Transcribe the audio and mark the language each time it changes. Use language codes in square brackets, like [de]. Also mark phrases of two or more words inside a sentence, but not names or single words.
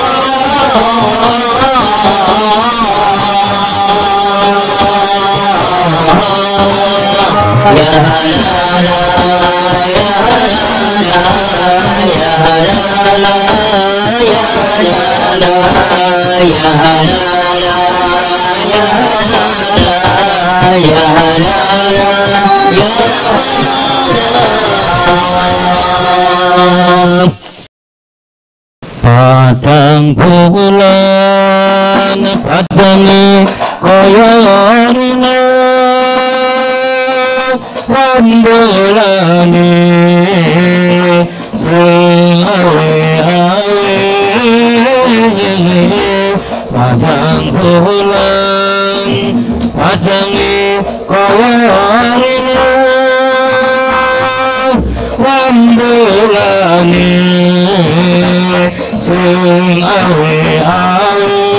[ar] يا هلالا يا هلالا يا هلالا يا هلالا يا هلالا يا هلالا يا هلالا يا [jv] هلالا padang bulan padange kaya rina rambulane sing awe-awe padang bulan padange kaya rina rambulane sing awe-awe